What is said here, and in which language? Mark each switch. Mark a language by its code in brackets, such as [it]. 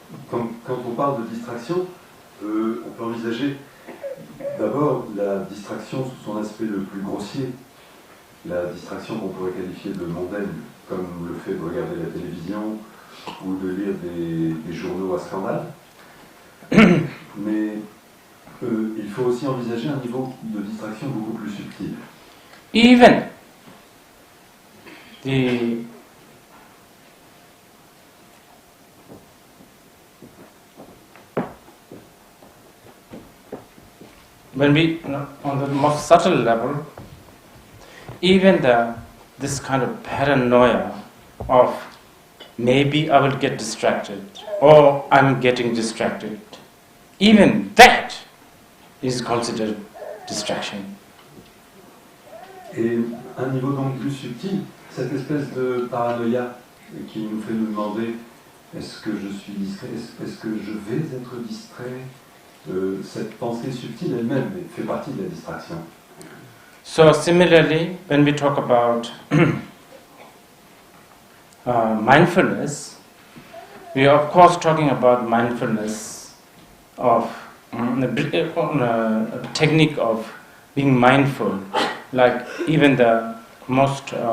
[fr] Quand on parle de distraction, on peut envisager d'abord la distraction sous son aspect le plus grossier, la distraction qu'on pourrait qualifier de mondaine, comme le fait de regarder la télévision ou de lire des journaux à scandale. Mais il faut aussi envisager un niveau de distraction beaucoup plus subtil. [en] Even when we, on the most subtle level, even this kind of paranoia of maybe I will get distracted or I'm getting distracted, even that is considered distraction. [fr] Et un niveau donc plus subtil, cette espèce de paranoïa qui nous fait nous demander est-ce que je suis distrait, est-ce que je vais être distrait, cette pensée subtile elle-même fait partie de la distraction. [en] So similarly, when we talk about mindfulness, we are of course talking about mindfulness of a technique of being mindful, like even the most